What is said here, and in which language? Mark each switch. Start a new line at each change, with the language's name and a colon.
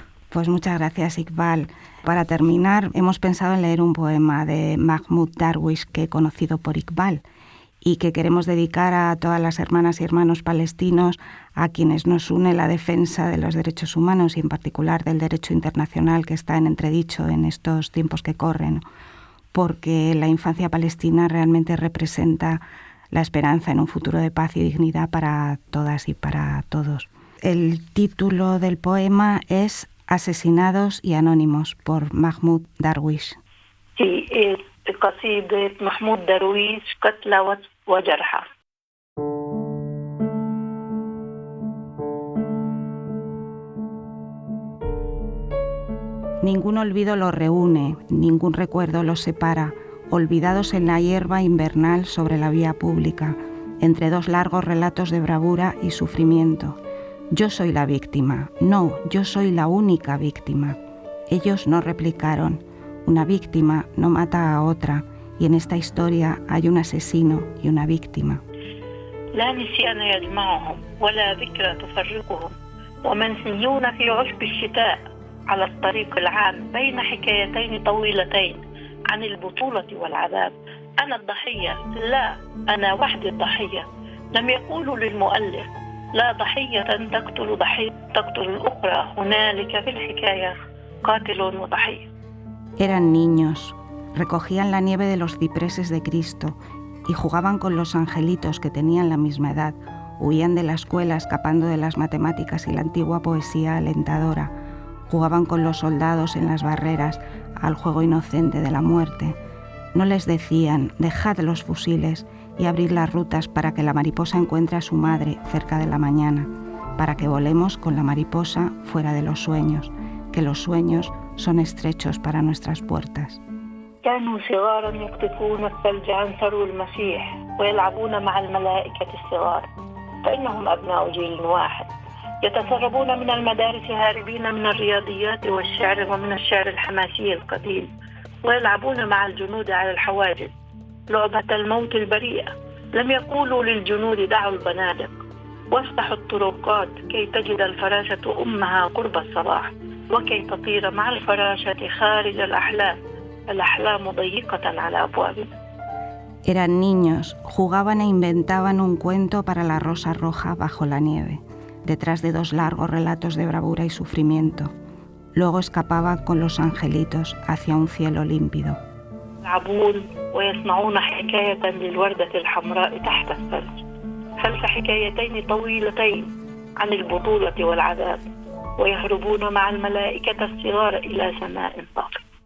Spanish: Pues muchas gracias, Iqbal. Para terminar, hemos pensado en leer un poema de Mahmoud Darwish que he conocido por Iqbal y que queremos dedicar a todas las hermanas y hermanos palestinos a quienes nos une la defensa de los derechos humanos y en particular del derecho internacional que está en entredicho en estos tiempos que corren, porque la infancia palestina realmente representa la esperanza en un futuro de paz y dignidad para todas y para todos. El título del poema es Asesinados y Anónimos, por Mahmoud Darwish. Sí, es
Arabic: قصيدة محمود درويش قتلى وجرحى.
Spanish: Ningún olvido los reúne, ningún recuerdo los separa, olvidados en la hierba invernal sobre la vía pública, entre dos largos relatos de bravura y sufrimiento. Yo soy la víctima, no, yo soy la única víctima. Ellos no replicaron. Una víctima no mata a otra, y en esta historia hay un asesino y una víctima.
Arabic: لا نسيان يجمعهم ولا ذكرى تفرقهم ومنسيون في عشب الشتاء على الطريق العام بين حكايتين طويلتين عن البطولة والعذاب. أنا الضحية، لا، أنا وحدي الضحية. لم يقولوا للمؤلف لا ضحية تقتل الأخرى، هنالك في الحكاية قاتل وضحية.
Spanish: Eran niños, recogían la nieve de los cipreses de Cristo y jugaban con los angelitos que tenían la misma edad, huían de la escuela escapando de las matemáticas y la antigua poesía alentadora, jugaban con los soldados en las barreras al juego inocente de la muerte. No les decían, dejad los fusiles y abrid las rutas para que la mariposa encuentre a su madre cerca de la mañana, para que volemos con la mariposa fuera de los sueños, que los sueños son estrechos para nuestras puertas.
Arabic: كانوا صغارا يقطفون الثلج عن ثرو المسيح ويلعبون مع الملائكة الصغار، فإنهم أبناء جيل واحد، يتسربون من المدارس هاربين من الرياضيات والشعر ومن الشعر الحماسي القديم، ويلعبون مع الجنود على الحواجز لعبة الموت البريئة. لم يقولوا للجنود دعوا البنادق وافتحوا الطرقات كي تجد الفراشة أمها قرب الصباح وكي تطير مع الفراشة خارج الأحلام. الأحلام ضيقة على أبوابنا.
Spanish: Eran niños, jugaban e inventaban un cuento para la rosa roja bajo la nieve, detrás de dos largos relatos de bravura y sufrimiento. Luego escapaban con los angelitos hacia un cielo límpido.
Arabic: يلعبون ويصنعون حكاية للوردة الحمراء تحت الثلج، خلف حكايتين طويلتين عن البطولة والعذاب، ويهربون مع الملائكة الصغار إلى سماء طاقة.